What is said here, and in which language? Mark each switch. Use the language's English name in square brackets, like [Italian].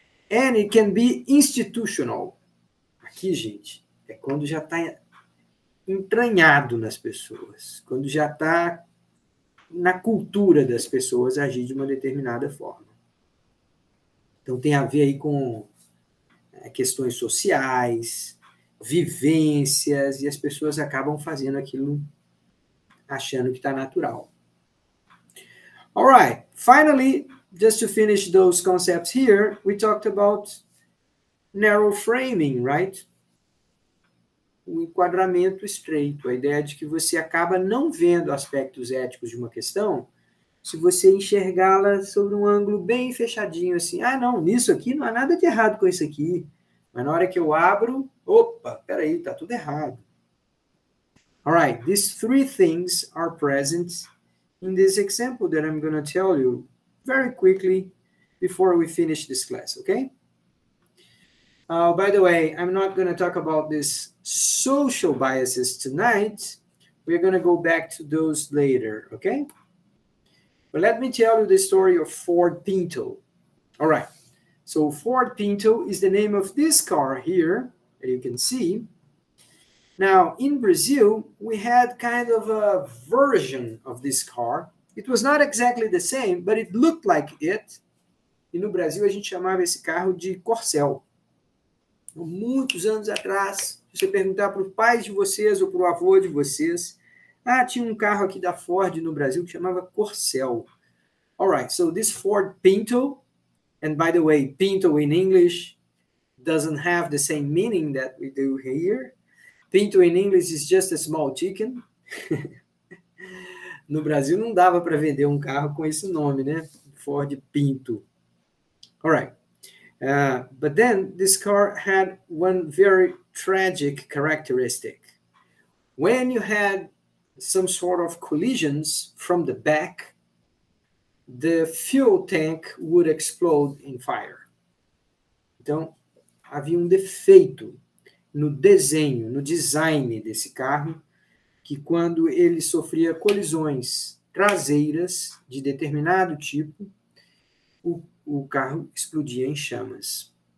[English] And it can be institutional. [Portuguese] Aqui, gente, é quando já está entranhado nas pessoas, quando já está na cultura das pessoas agir de uma determinada forma. Então, tem a ver aí com questões sociais, vivências, e as pessoas acabam fazendo aquilo achando que está natural. [English] All right. Finally, just to finish those concepts here, we talked about narrow framing, right? [Portuguese] O enquadramento estreito, a ideia de que você acaba não vendo aspectos éticos de uma questão se você enxergá-la sobre um ângulo bem fechadinho, assim, não, nisso aqui não há nada de errado com isso aqui, mas na hora que eu abro, opa, peraí, tá tudo errado. [English] All right, these three things are present in this example that I'm going to tell you very quickly before we finish this class, okay? By the way, I'm not going to talk about these social biases tonight. We're going to go back to those later, okay? But let me tell you the story of Ford Pinto. All right, so Ford Pinto is the name of this car here that you can see. Now, in Brazil, we had kind of a version of this car. It was not exactly the same, but it looked like it. [Portuguese] E no Brasil, a gente chamava esse carro de Corcel. Muitos anos atrás, se você perguntar para os pais de vocês ou para o avô de vocês, tinha um carro aqui da Ford no Brasil que chamava Corcel. [English] All right, so this Ford Pinto, and by the way, Pinto in English doesn't have the same meaning that we do here. Pinto in English is just a small chicken. [Portuguese] No Brasil não dava para vender um carro com esse nome, né? [English] Ford Pinto. All right. But then this car had one very tragic characteristic. When you had some sort of collisions from the back, the fuel tank would explode in fire. [Portuguese] Então, havia um defeito no desenho, no design desse carro, que quando ele sofria colisões traseiras de determinado tipo, o carro explodia em chamas.